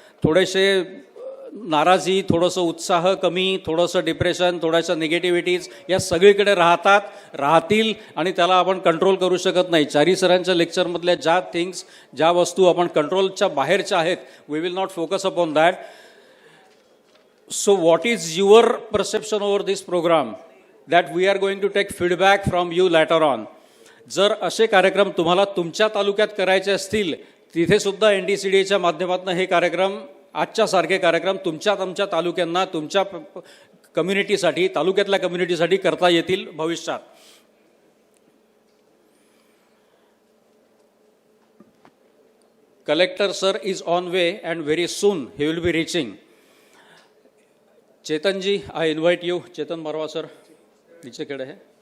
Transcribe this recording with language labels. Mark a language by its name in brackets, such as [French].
[Marathi] थोडेसे नाराजी, थोडंसं उत्साह कमी, थोडंसं डिप्रेशन, थोड्याशा निगेटिव्हिटीज या सगळीकडे राहतील आणि त्याला आपण कंट्रोल करू शकत नाही. चारी सरांच्या लेक्चरमधल्या ज्या वस्तू आपण कंट्रोलच्या बाहेरच्या आहेत, [English] We will not focus upon that. So what is your perception over this program? That we are going to take feedback from you later on. [Marathi] जर असे कार्यक्रम तुम्हाला तुमच्या तालुक्यात करायचे असतील, तिथे सुद्धा NDCDAच्या माध्यमातून हे कार्यक्रम, आजच्या सारखे कार्यक्रम तुमच्या तालुक्यांना, तुमच्या कम्युनिटीसाठी, तालुक्यातल्या कम्युनिटीसाठी करता येतील भविष्यात. [English] Collector sir is on way and very soon he will be reaching. Chetan ji, I invite you. [Hindi] चेतन मरवा सर नीचे खड़े हैं.